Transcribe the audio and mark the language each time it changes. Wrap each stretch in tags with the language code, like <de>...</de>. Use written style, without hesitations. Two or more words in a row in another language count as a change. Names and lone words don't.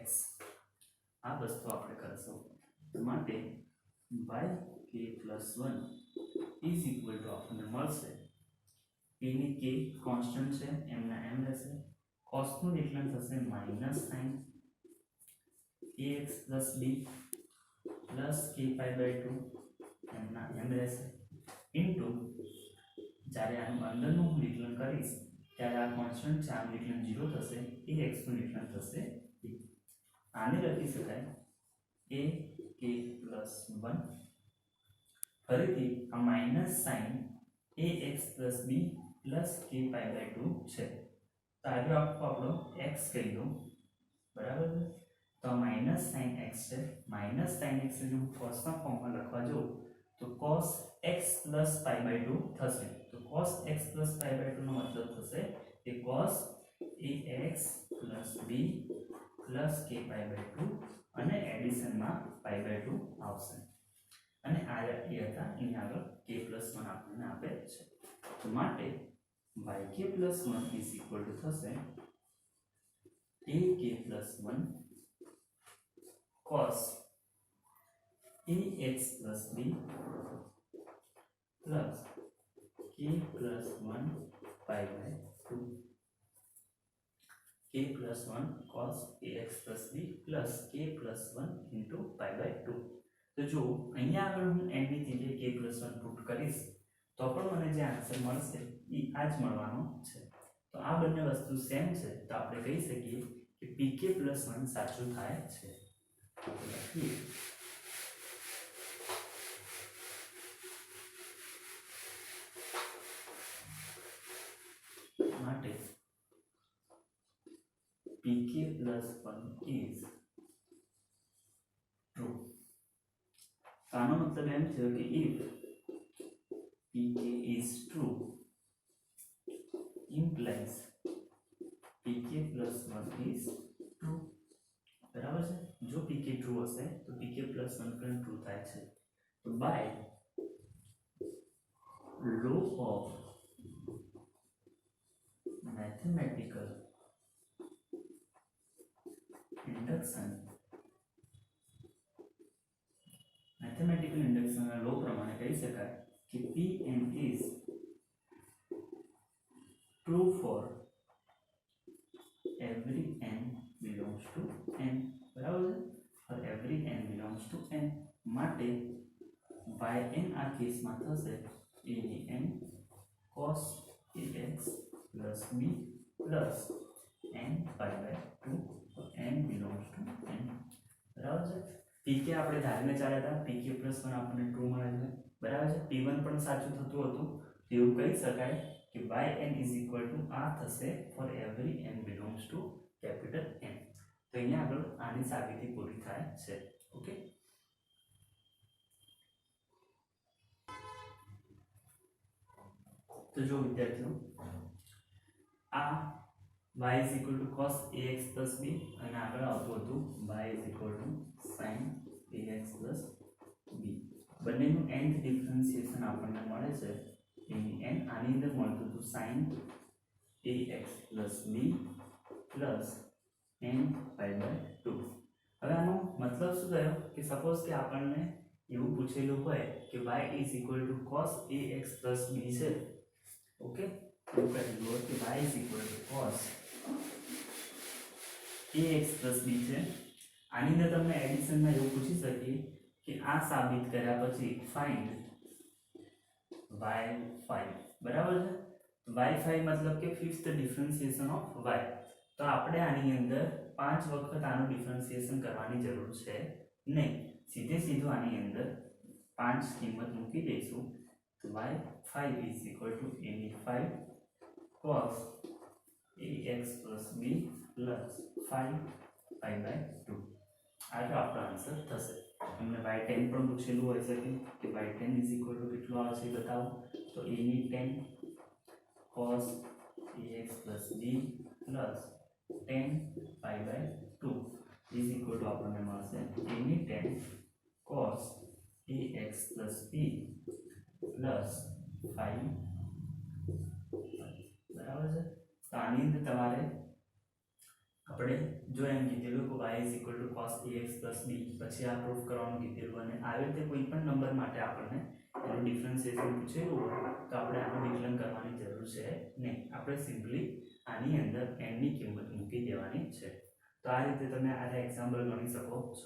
<gu>આ વસ્તુ આપણે કરશું. તો માટે</gu> <en>yk plus 1 is equal to</en> <gu>આપણને મળશે a ની k કોન્સ્ટન્ટ છે એમના એમ રહેશે. cos નું વિકલન થશે</gu> <en>minus sin ax plus b plus k pi by 2</en> <gu>એમના એમ રહેશે ઇન્ટુ જ્યારે આનું અંદરનું વિકલન કરીશ ત્યારે આ કોન્સ્ટન્ટ છે આનું વિકલન 0 થશે ax નું વિકલન થશે b. આને લખી શકાય</gu> <en>a k plus 1. ફરીથી આ minus sine ax plus b plus k pi by 2 છે.</en> <gu>તો આજે આપણો x કહી દઉં, બરાબર છે. તો</gu> <en>minus sine x</en> <gu>છે.</gu> <en>minus sine x</en> <gu>ને હું કોસના ફોર્મમાં લખવા જાઉં તો</gu> <en>cos x plus pi by 2</en> <gu>થશે.</gu> <en>તો cos x plus pi by 2</en> <gu>નો મતલબ થશે કે</gu> <en>cos ax plus b plus k pi by 2 અને એડિશનમાં pi by 2 આવશે.</en> <gu>અને આ એ હતા અહીંયા આગળ k plus 1 આપણને આપે છે. તો માટે</gu> <en>yk plus 1 is equal to થશે ak plus 1 cos ax plus b plus k plus 1 pi by 2. k plus 1 cos ax plus b plus k plus 1 into pi by 2.</en> <gu>તો જો અહીંયા આગળ હું n ની જગ્યાએ k+1 પુટ કરીશ તો પણ મને જે આન્સર મળશે એ આ જ મળવાનો છે. તો આ બંને વસ્તુ સેમ છે તો આપણે કહી શકીએ કે pk+1 સાચું થાય છે.</gu> <en>માટે pk+1 is true.</en> <gu>આનો મતલબ એમ થયો કે</gu> <en>if pk is true implies pk+1 is true.</en> <gu>બરાબર છે. જો pk ટ્રુ હશે તો pk+1 પણ ટ્રુ થાય છે.</gu> <en>તો બાય law of mathematical induction ના લો</en> <gu>પ્રમાણે કહી શકાય કે</gu> <en>Pn is true for every n belongs to n.</en> <gu>બરાબર છે.</gu> <en>for every n belongs to n માટે yn</en> <gu>આ કેસમાં થશે</gu> <en>a ની n cos ax plus b plus n pi by 2 n belongs to n.</en> <gu>બરાબર છે. pk આપણે ધારીને ચાલ્યા હતા pk+1 આપણને ટ્રુ મળે છે. બરાબર છે.</gu> <en>p1</en> <gu>પણ સાચું થતું હતું. એવું કહી શકાય કે</gu> <en>yn is equal to</en> <gu>આ થશે</gu> <en>for every n belongs to capital N.</en> <gu>તો અહીંયા આગળ આની સાબિતી પૂરી થાય છે. ઓકે. તો જો વિદ્યાર્થીઓ આ</gu> <en>y is equal to cos ax plus b</en> <gu>અને આગળ આવતું હતું</gu> <en>y is equal to sin ax plus b.</en> <gu>બંનેનું</gu> <en>nth differentiation</en> <gu>આપણને મળે છે એની n આની અંદર મળતું હતું</gu> <en>sin ax plus b plus n pi by 2.</en> <gu>હવે આનો મતલબ શું થયો કે સપોઝ કે આપણને એવું પૂછેલું હોય કે</gu> <en>y is equal to cos ax plus b</en> <gu>છે.</gu> <en>ઓકે.</en> <gu>એવું કહેલું હોય કે</gu> <en>y is equal to cos ax plus b છે.</en> <gu>આની અંદર તમને એડિશનમાં એવું પૂછી શકીએ કે આ સાબિત કર્યા પછી</gu> <en>find y5.</en> <gu>બરાબર છે.</gu> <en>y5</en> <gu>મતલબ કે</gu> <en>fifth differentiation of y.</en> <gu>તો આપણે આની અંદર 5 વખત આનું ડિફરન્શિએશન કરવાની જરૂર છે નહીં. સીધું આની અંદર 5 કિંમત મૂકી દઈશું તો</gu> <en>y5 is equal to a ની 5 cos ax plus b plus 5 pi by 2.</en> <gu>આ જો આપણો આન્સર થશે. તમને y10 પણ પૂછેલું હોય શકે કે</gu> <en>y10 is equal to</en> <gu>કેટલું આવશે બતાવો.</gu> <en>તો a ની 10 cos ax plus b plus 10 pi by 2 is equal to</en> <gu>આપણને મળશે</gu> <en>a ની 10 cos ax plus b plus 5.</en> <gu>બરાબર છે. તો આની અંદર તમારે આપણે જો એમ કીધેલું કે</gu> <en>y is equal to cos ax plus b</en> <gu>પછી આ પ્રૂફ કરવાનું કીધેલું અને આવી રીતે કોઈ પણ નંબર માટે આપણને એનું ડિફરન્શિએશન પૂછેલું હોય તો આપણે આનું વિકલન કરવાની જરૂર છે નહીં. આપણે સિમ્પલી આની અંદર n ની કિંમત મૂકી દેવાની છે. તો આ રીતે તમે આ એક્ઝામ્પલ ગણી શકો છો.</gu>